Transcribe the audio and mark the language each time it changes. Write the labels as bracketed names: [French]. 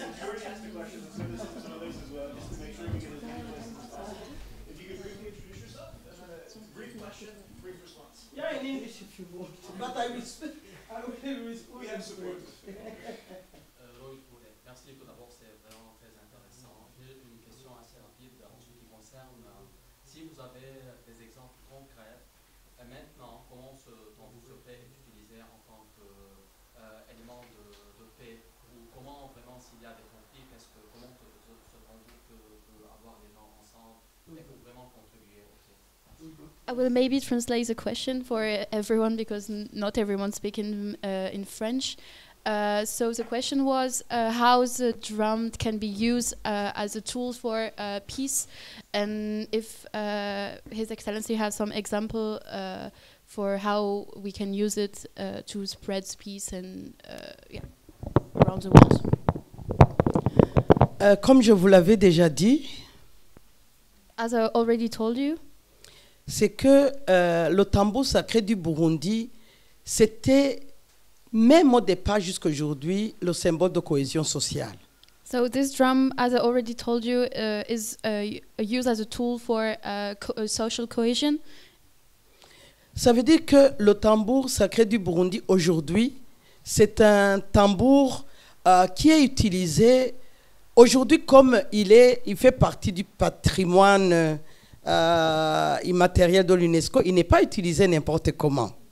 [English] If you already asked the question, let's go to some others as well, just to make sure we get as many questions as possible. If you could briefly introduce yourself, brief question, brief response. Yeah, in English if you want, but I will speak. We have support. [French] Merci tout d'abord, c'est vraiment très intéressant. J'ai une question assez rapide en ce qui concerne si vous avez des exemples concrets maintenant, comment ce tambour secret est utilisé en tant qu'élément de paix, ou comment vraiment s'il y a des conflits, comment ce tambour peut avoir les gens ensemble et pour vraiment contribuer au paix. [English] I will maybe translate the question for everyone because not everyone speaks in French. So the question was how the drum can be used as a tool for peace, and if His Excellency has some example for how we can use it to spread peace and around the world. [French] Comme je vous l'avais déjà dit, [English] as I already told you, [French] c'est que le tambour sacré du Burundi, c'était même au départ jusqu'à aujourd'hui le symbole de cohésion sociale. [English] So this drum, as I already told you, is used as a tool for social cohesion. [French] Ça veut dire que le tambour sacré du Burundi aujourd'hui, c'est un tambour qui est utilisé aujourd'hui comme il fait partie du patrimoine immatériel de l'UNESCO. Il n'est pas utilisé n'importe comment.